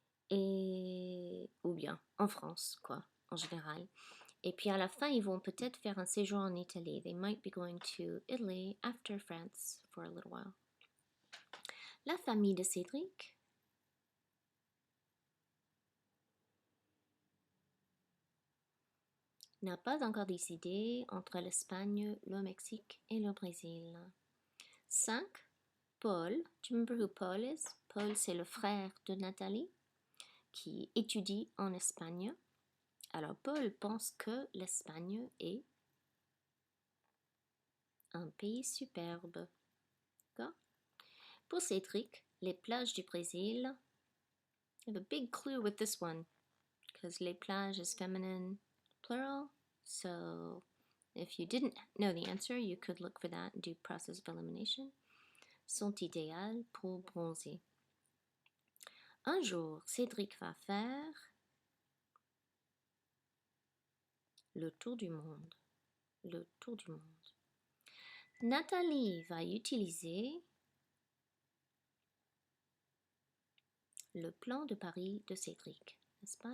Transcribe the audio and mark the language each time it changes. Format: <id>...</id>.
<fr>Et ou bien en France, quoi, en général. Et puis à la fin, ils vont peut-être faire un séjour en Italie.</fr> <en>They might be going to Italy after France for a little while.</en> <fr>La famille de Cédric n'a pas encore décidé entre l'Espagne, le Mexique et le Brésil.</fr> <en>5. Paul, do you remember who Paul is?</en> <fr>Paul, c'est le frère de Nathalie qui étudie en Espagne. Alors, Paul pense que l'Espagne est un pays superbe. D'accord? Pour Cédric, Les plages du Brésil.</fr> <en>I have a big clue with this one because les plages is feminine plural. So if you didn't know the answer, you could look for that and do process of elimination.</en> <fr>Sont idéales pour bronzer. Un jour, Cédric va faire le tour du monde. Le tour du monde. Nathalie va utiliser le plan de Paris de Cédric. N'est-ce pas?</fr>